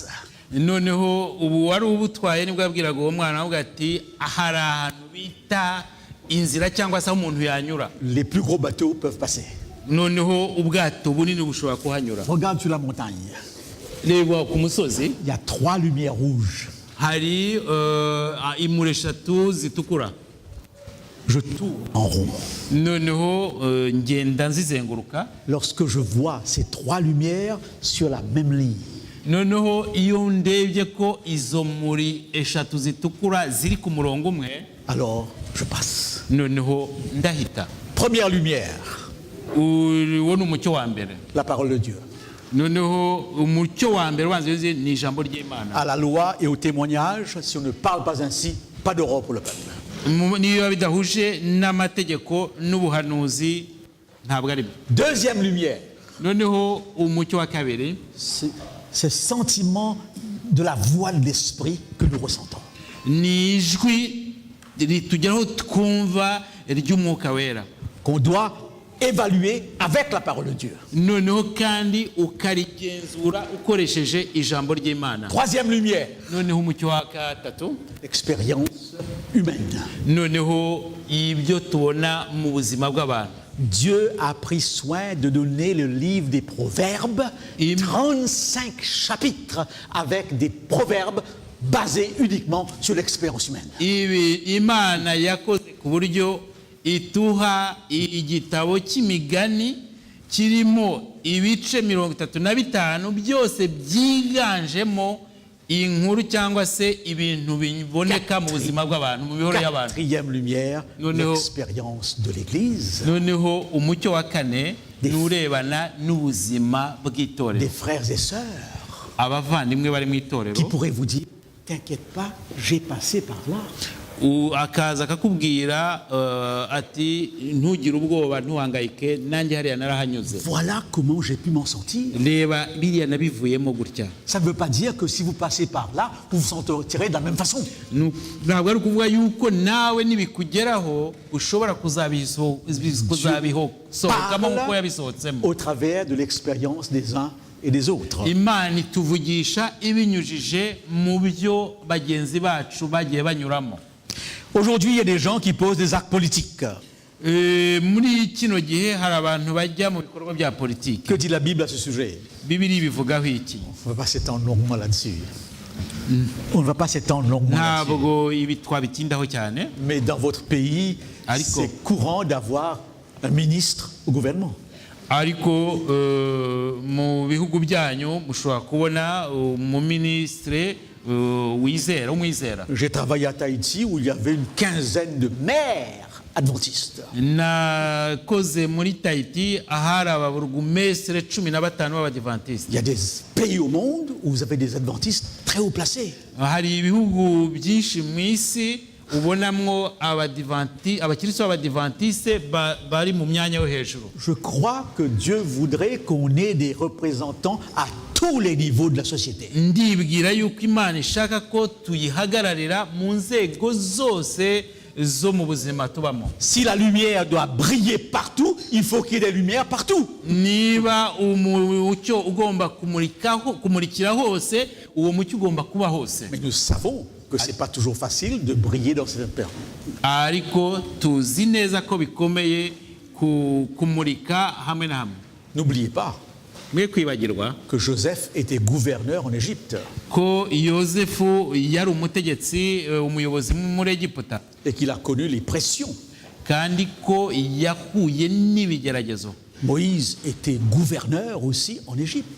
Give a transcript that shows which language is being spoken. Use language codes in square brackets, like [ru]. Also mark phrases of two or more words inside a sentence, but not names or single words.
[rw] noneho ubu wari ubutwaye nibwo yabwiraga uwo mwana avuga ati hari ahantu bita inzira cyangwa se aho umuntu yanyura. [fr] Les plus gros bateaux peuvent passer. [rw] noneho ubwato bunini bushobora kuhanyura. [fr] Regarde sur la montagne. [rw] reba ku musozi [fr] Il y a 3 lumières rouges. [rw] hari imuri 3 zitukura. [fr] Je tourne en rond. [rw] noneho ngenda nzizenguruka. [fr] Lorsque je vois ces 3 lumières sur la même ligne, [rw] noneho iyo ndebye ko izo muri 3 zitukura ziri ku murongo umwe, [fr] alors je passe. [rw] noneho ndahita. [fr] Première lumière, [rw] uwo ni umucyo wa mbere. [fr] la parole de Dieu. [rw] noneho umucyo wa mbere ubanza ni ijambo ry'Imana. [fr] À la loi et au témoignage, si on ne parle pas ainsi, pas d'Europe pour le peuple. [rw] niyo bidahuje n'amategeko n'ubuhanuzi, ntabwo ari byo. [fr] Deuxième lumière, [rw] noneho umucyo wa kabiri [fr] c'est ce sentiment de la voix de l'esprit que nous ressentons. [rw] ni ijwi ritugeraho twumva ry'umwuka wera, [fr] Qu'on doit évaluer avec la parole de Dieu. [rw] noneho kandi ukarigenzura ukoresheje ijambo ry'Imana. [fr] Troisième lumière, [rw] Noneho umucyo wa gatatu, [fr] l'expérience humaine. [rw] noneho ibyo tubona mu buzima bw'abantu. [fr] Dieu a pris soin de donner le livre des proverbes, 35 chapitres avec des proverbes basés uniquement sur l'expérience humaine. [rw] Ibi Imana yakoze ku buryo ituha igitabo cy'imigani kirimo ibice 35 byose byiganjemo inkuru cyangwa se ibintu biboneka mu buzima bw'abantu, mu bihoro y'abantu. [fr] Quatrième lumière, [rw] Noneho- [fr] l'expérience de l'Église, [rw] Noneho umucyo wa kane [fr] Des- [rw] nurebana n'ubuzima [fr] des [rw] bw'itorero, [fr] frères et sœurs [rw] abavandimwe bari mu [fr] qui [rw] itorero. [fr] pourraient vous dire, t'inquiète pas, j'ai passé par là. [rw] Akaza akakubwira ati ntugire ubwoba ntuhangayike, nanjye hariya narahanyuze, [fr] Voilà comment j'ai pu m'en sortir. [rw] reba biriya nabivuyemo gutya. [fr] Ça ne veut pas dire que si vous passez par là, vous vous sentirez de la même façon. [rw] Ntabwo ari ukuvuga yuko nawe nibikugeraho ushobora kuzabisohokamo nk'uko yabisohotsemo. [fr] Au travers de l'expérience des uns et des autres. [rw] Imana ituvugisha ibinyujije mu byo bagenzi bacu bagiye banyuramo. [fr] Aujourd'hui, il y a des gens qui posent des actes politiques. [rw] Muri kino gihe hari abantu bajya mu bikorwa bya politiki. [fr] Que dit la Bible à ce sujet? [rw] Bibiri bivugaho iki? [fr] On ne va pas s'étendre longuement là-dessus. On ne va pas s'étendre longuement là-dessus. [rw] Ntabwo ibi twabitindaho cyane, [fr] Mais dans votre pays, [rw] Ariko. [fr] c'est courant d'avoir un ministre au gouvernement. [rw] ariko mu bihugu byanyu mushobora kubona umuminisitiri umwizera. [fr] J'ai travaillé à Tahiti où il y avait une quinzaine de maires adventistes. [rw] Nakoze muri Tahiti ahari ababurugumesitiri 15 b'abadivantisite. [fr] Il y a des pays au monde où vous avez des adventistes très haut placés. [rw] Hari ibihugu byinshi mu isi ubonamwo abakristo b'abadivantisite bari mu myanya yo hejuru. [fr] Je crois que Dieu voudrait qu'on ait des représentants à tous les niveaux de la société. [rw] Ndibwira yuko Imana ishaka ko tuyihagararira mu nzego zose zo mu buzima tubamo. [fr] Si la lumière doit briller partout, il faut qu'il y ait des lumières partout. [rw] Niba umucyo ugomba kumurikira hose, uwo mucyo ugomba kuba hose. [fr] Mais nous savons que ce n'est pas toujours facile de briller dans cette période. [rw] Ariko tuzi neza ko bikomeye kumurika hamwe na hamwe. [fr] N'oubliez pas [rw] Mwe kwibagirwa [fr] que Joseph était gouverneur en Égypte [rw] ko Yozefu yari umutegetsi umuyobozi muri Egiputa, [fr] et qu'il a connu les pressions. [rw] kandi ko yahuye n'ibigeragezo. [fr] Moïse était gouverneur aussi en Égypte.